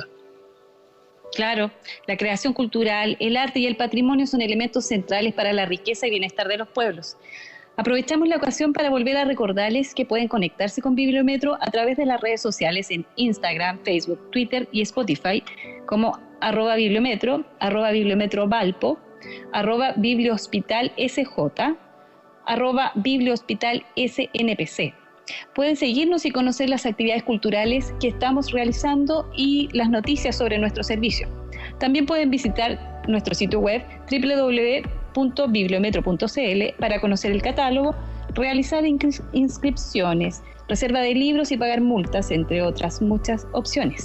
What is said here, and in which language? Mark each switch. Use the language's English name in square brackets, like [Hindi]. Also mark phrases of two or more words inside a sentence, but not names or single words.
[Spanish] Claro, la creación cultural, el arte y el patrimonio son elementos centrales para la riqueza y bienestar de los pueblos. Aprovechamos la ocasión para volver a recordarles que pueden conectarse con Bibliometro a través de las redes sociales en Instagram, Facebook, Twitter y Spotify como @bibliometro, @bibliometrovalpo, @bibliohospitalsj, @bibliohospitalsnpc. Pueden seguirnos y conocer las actividades culturales que estamos realizando y las noticias sobre nuestro servicio. También pueden visitar nuestro sitio web www.bibliometro.cl para conocer el catálogo, realizar inscripciones, reserva de libros y pagar multas, entre otras muchas opciones.